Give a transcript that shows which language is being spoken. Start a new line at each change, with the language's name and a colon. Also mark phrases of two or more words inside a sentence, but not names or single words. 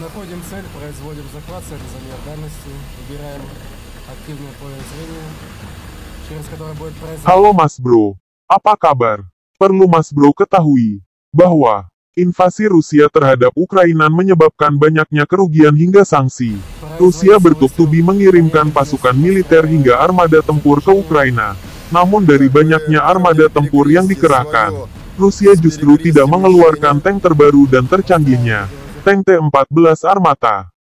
Russian: Вводим цель, производим захват с этой замер дальности, выбираем активное поле зрения, через которое будет производить...
Indonesian: Halo Mas Bro, apa kabar? Perlu Mas Bro ketahui bahwa invasi Rusia terhadap Ukraina menyebabkan banyaknya kerugian hingga sanksi. Rusia bertubi-tubi mengirimkan pasukan militer hingga armada tempur ke Ukraina. Namun dari banyaknya armada tempur yang dikerahkan, Rusia justru tidak mengeluarkan tank terbaru dan tercanggihnya, tank T-14 Armata.